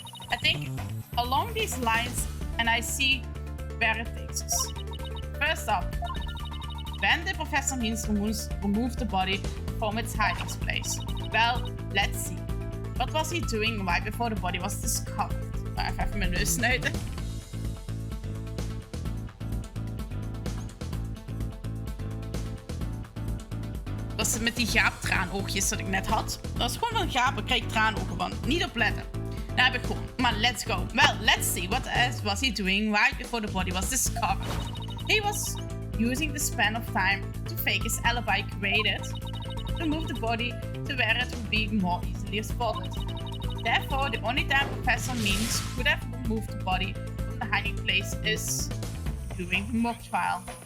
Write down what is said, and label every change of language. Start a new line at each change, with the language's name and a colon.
English: I think along these lines, and I see where it takes us. First up, when did Professor Means remove the body from its hiding place? Well, let's see. What was he doing right before the body was discovered?
Dutch: Maar even mijn neus snuiten. Dat is met die gaaptraanoogjes dat ik net had. Dat is gewoon van gapen, krijg ik traanogen van. Niet opletten. Daar heb ik gewoon. Maar
English: let's go. Well, let's see. What else was he doing right before the body was discovered? He was using the span of time to fake his alibi created to move the body to where it would be more easily spotted. Therefore, the only time Professor Means could have removed the body from the hiding place is during the mock trial.